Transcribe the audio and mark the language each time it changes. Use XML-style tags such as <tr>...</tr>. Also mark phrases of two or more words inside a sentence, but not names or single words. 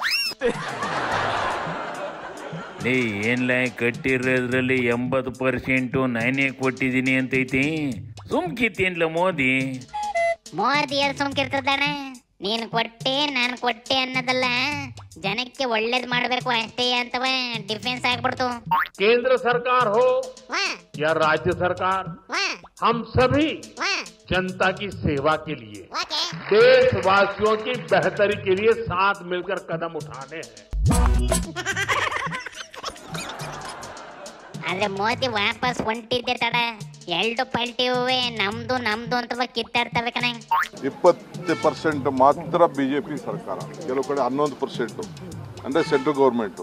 <kn>ಏನ್ಲ ಕಟ್ಟಿರೋದ್ರಲ್ಲಿ 80% ನಾನೇ ಕೊಟ್ಟಿದ್ದೀನಿ ಅಂತೈತಿ. ಸುಮ್ಕಿತ್ತೇನ್ಲ ಮೋದಿ? ಮೋದಿ ಯಾರು ಸುಮ್ಕಿರ್ತದಾನೆ? ನೀನು ಕೊಟ್ಟೆ ನಾನು ಕೊಟ್ಟೆ ಅನ್ನೋದಲ್ಲ, ಜನಕ್ಕೆ ಒಳ್ಳೇದ್ ಮಾಡ್ಬೇಕು ಅಷ್ಟೇ ಅಂತವ ಡಿಫೆನ್ಸ್ ಆಗ್ಬಿಡ್ತು.</kn> <hi>केंद्र सरकार हो या राज्य सरकार, हम सभी जनता की सेवा के लिए, देशवासियों की बेहतरी के लिए साथ मिलकर कदम उठाने हैं.</hi> <kn>ಆದ್ರೆ ಮೋದಿ ವಾಪಸ್ ಹೊಂಟಿದ್ದೆ ತಡ ಎರಡು ಪಲ್ಟಿವೆ ನಮ್ದು ನಮ್ದು ಅಂತ ಕಿತ್ತಾಡ್ತವೆ ಕಣೆ. 20% ಮಾತ್ರ ಬಿಜೆಪಿ ಸರ್ಕಾರ, ಕೆಲವು ಕಡೆ 11% ಅಂದ್ರೆ</kn> <en>central government.</en>